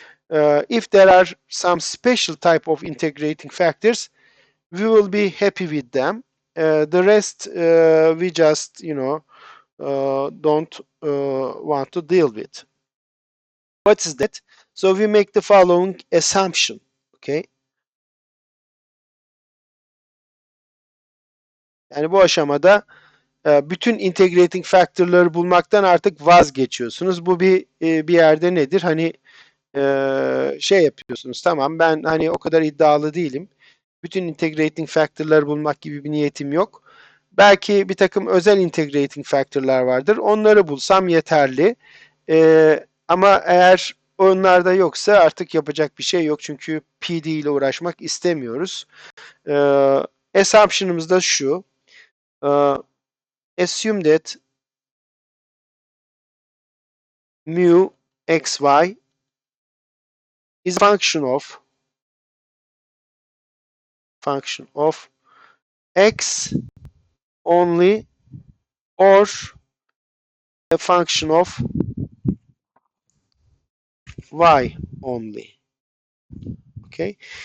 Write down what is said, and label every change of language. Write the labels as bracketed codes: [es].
[en] If there are some special type of integrating factors, we will be happy with them. The rest, we just, don't want to deal with. What is that? So we make the following assumption, okay? [tr] Yani bu aşamada bütün integrating factor'ları bulmaktan artık vazgeçiyorsunuz. Bu bir yerde nedir? Hani şey yapıyorsunuz. Tamam, ben hani o kadar iddialı değilim. Bütün integrating factor'ları bulmak gibi bir niyetim yok. Belki bir takım özel integrating factor'lar vardır. Onları bulsam yeterli. Ama eğer onlarda yoksa artık yapacak bir şey yok. Çünkü PD ile uğraşmak istemiyoruz. Assumption'ımız da şu. [en] Assume that mu xy is a function of x only, or a function of y only. Okay.